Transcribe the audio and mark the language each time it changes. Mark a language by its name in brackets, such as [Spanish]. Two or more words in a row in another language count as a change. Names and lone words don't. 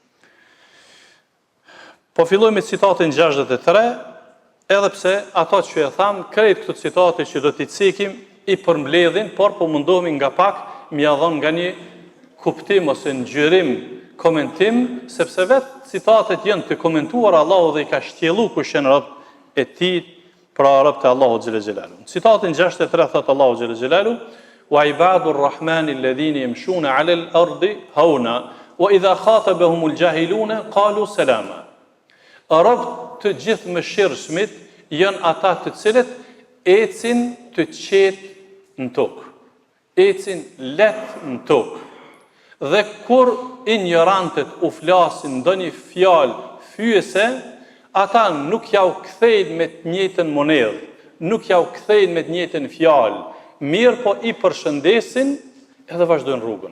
[Albanian] Po filloj me citatin 63, edhe pse ato që e tham, krejt këto citate që do t'i cekim i përmbledhin, por po mundohemi nga pak m'ia dhon nga një kuptim ose ngjyrim, komentim, sepse vetë citatet janë të komentuar Allahu dhe i ka shtjellu kush janë rob e tij, pra rob të Allahu [Arabic] جل جلاله. [Albanian] Citatin 63 thot Allahu [Arabic] جل جلاله: "وعباد الرحمن الذين يمشون على الأرض هونا وإذا خاطبهم الجاهلون قالوا سلاما." [Albanian] Rob të gjithë mëshirshmit janë ata të cilët ecin të qetë në tokë, ecin letë në tokë. Dhe kur ignorantët u flasin ndonjë fjalë fyese, ata nuk ja u kthejnë me të njëjtën monedhë, nuk ja u kthejnë me të njëjtën fjalë, mirë po i përshëndesin edhe vazhdojnë rrugën.